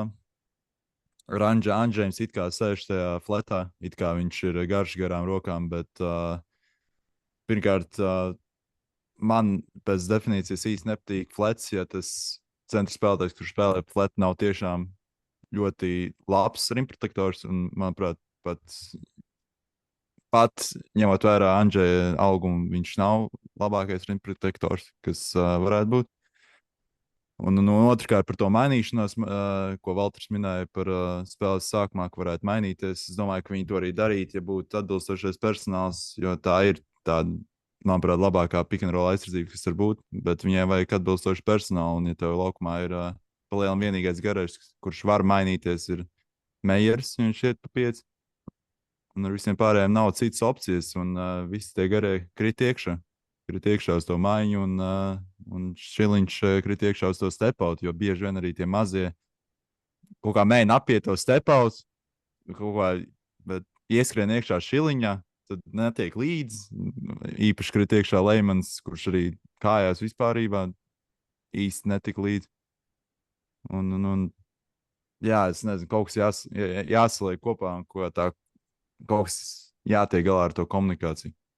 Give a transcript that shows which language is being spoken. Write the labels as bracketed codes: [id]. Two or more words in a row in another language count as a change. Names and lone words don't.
[lv] Andžejs it kā sēž tajā fletā, it kā viņš ir garš garām rokām, bet pirmkārt, man pēc definīcijas īsti nepatīk flets, ja tas centra spēlētājs, kurš spēlē fletu, nav tiešām ļoti labs rimprotektors, un, manuprāt, pat ņemot vērā Andžeja augumu, viņš nav labākais rimprotektors, kas varētu būt. Un otrkārt par to mainīšanos, ko Valters minēja par spēles sākumā, ka varētu mainīties. Es domāju, ka viņi to arī darītu, ja būtu atbilstošais personāls, jo tā ir tāda, manuprāt, labākā [en] pick and roll [lv] aizsardzība, kas var būt, bet viņai vajag atbilstošu personālu, un ja tev laukumā ir palielam vienīgais garais, kurš var mainīties, ir Meijers, viņš iet pa 5, un ar visiem pārējiem nav citas opcijas, un visi tie garie krīt iekšā uz to maiņu, un Šiliņš krīt iekšā uz to step-out, jo bieži vien arī tie mazie kaut kā mēģina apiet to step-out, bet ieskrien iekšā Šiliņā, tad netiek līdz. Īpaši krīt iekšā Leimans, kurš arī kājās vispārībā. īsti netika līdzi. Un, jā, es nezinu, kaut kas jāsaliek kopā un kaut kas jātiek galā ar to komunikāciju.